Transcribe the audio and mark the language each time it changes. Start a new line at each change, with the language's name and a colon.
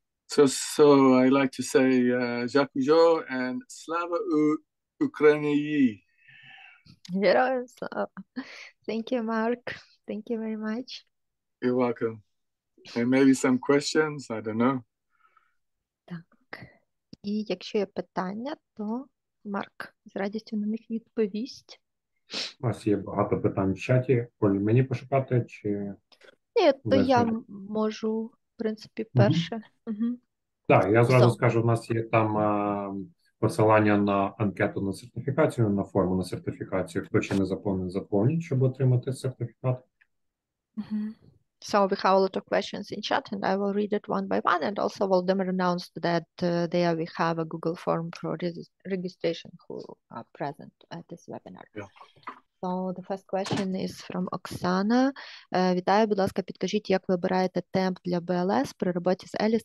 English: So I like to say
Ukrainian: Дякую
English: and
Ukrainian: Slava Ukraini.
English: Yes. Thank you, Mark. Thank you very much. You're welcome. And maybe some questions, I don't know.
Ukrainian: Так. І якщо є питання, то Марк з радістю на них відповість. У нас є багато питань в чаті. Оль, мені пошукати чи... Ні, то Без я мене. можу, в принципі, перше. Угу. Так, я зразу
English: So.
Ukrainian: скажу, у нас є там посилання на анкету на сертифікацію, на форму на сертифікацію. Хто ще не заповнив, заповніть, щоб отримати сертифікат.
English: So we have a lot of questions in chat, and I will read it one by one. And also, Volodymyr announced that there we have a Google form for registration who are present at this webinar. Yeah. So the first question is from Оксана.
Ukrainian: Вітаю, будь ласка, підкажіть, як ви обираєте темп для БЛС при роботі з Еліс?